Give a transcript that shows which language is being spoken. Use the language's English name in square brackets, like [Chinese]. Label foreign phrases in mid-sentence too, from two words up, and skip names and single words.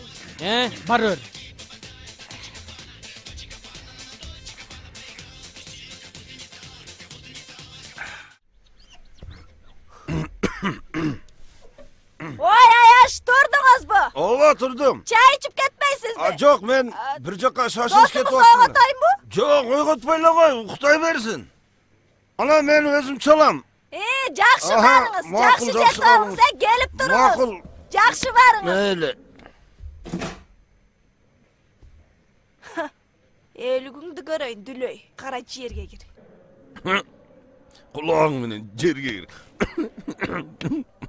[Kyrgyz] Бар өр. Ой, Аяш, турдуңузбу? [Kazakh] Ооба, тұрдым. [Kyrgyz] Чай ичип кетпейсизби? [Kazakh] Жоқ, мен бір жаққа шашылып кетіп [Kyrgyz] Досуңузду ойготойнбу? [Kazakh] Жоқ, ойготпойлы ғой, уқтай берсін. [Kyrgyz] Ана мен өзім çalам. Жакшы барыңыз, жакшы жетип алыңыз, келип туруңуз. Макул. Жакшы барыңыз. [Turkish] Öyle. [Kyrgyz] Элүгүңдү көрөйүн, дүлөй. Кара жерге кир. [Turkish] Kulağın menen жерге кир.